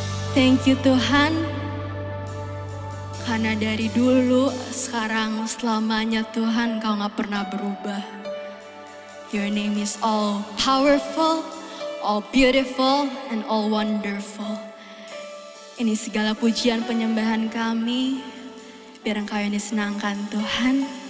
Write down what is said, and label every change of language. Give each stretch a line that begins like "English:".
English: Thank you
Indonesian: Tuhan, karena dari dulu, sekarang, selamanya Tuhan Kau gak pernah berubah.
English: Your name is all powerful, all beautiful, and all wonderful.
Indonesian: Ini segala pujian penyembahan kami, biar Engkau yang disenangkan Tuhan.